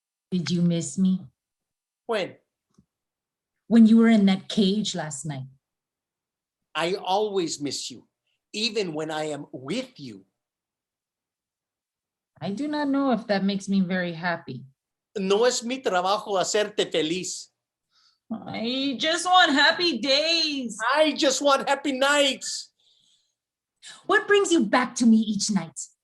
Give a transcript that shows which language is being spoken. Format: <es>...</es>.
<en>Did you miss me? When? When you were in that cage last night. I always miss you, even when I am with you. I do not know if that makes me very happy.</en> <es>No es mi trabajo hacerte feliz.</es> <en>I just want happy days. I just want happy nights. What brings you back to me each night?</en>